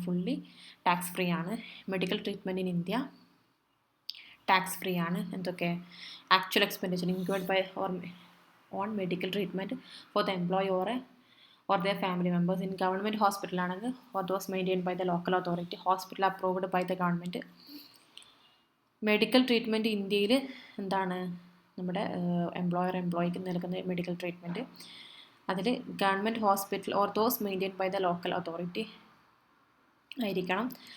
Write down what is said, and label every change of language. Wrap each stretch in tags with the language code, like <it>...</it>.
<ml>Fully tax free ആണ്.</ml> <en>medical treatment in India tax free</en> <ml>ആണ്. എന്തൊക്കെ?</ml> <en>Actual expenditure include by on medical treatment for the employee or their family members. In government hospital</en> <ml>ആണെങ്കിൽ</ml> <en>or those maintained by the local authority, hospital approved by the government.</en> <ml>Medical treatment ഇന്ത്യയിൽ എന്താണ്? നമ്മുടെ എംപ്ലോയിക്ക് നൽകുന്ന medical treatment അതിൽ</ml> <en>government hospital or those maintain by the local authority</en> <ml>ആയിരിക്കണം.</ml>